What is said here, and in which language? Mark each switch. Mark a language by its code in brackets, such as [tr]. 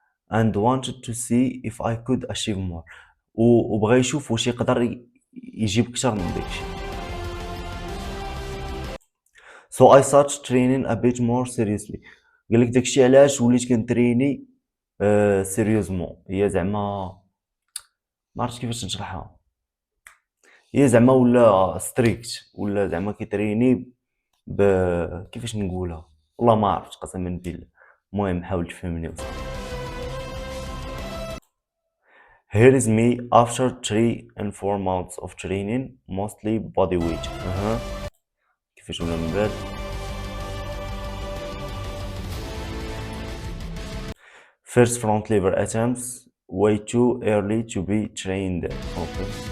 [en] and wanted to see if I could achieve more. [ar] وبغى يشوف واش يقدر يجيب اكثر من داكشي. [en] So I started training a bit more seriously. [ar] قال لك داكشي علاش وليت كنتريني سيريوزمون. هي زعما ما عرفتش كيفاش نشرحها. هي زعما ولا ستريكت ولا زعما كيتريني كيفاش نقولها والله ما عرفت قسما بالله. المهم حاول تفهمني وصافي. [en] Here is me after 3 and 4 months of training, mostly body weight. [ar] كيفاش ولا من بعد. [en] First front lever attempts, way too early to be trained. Okay.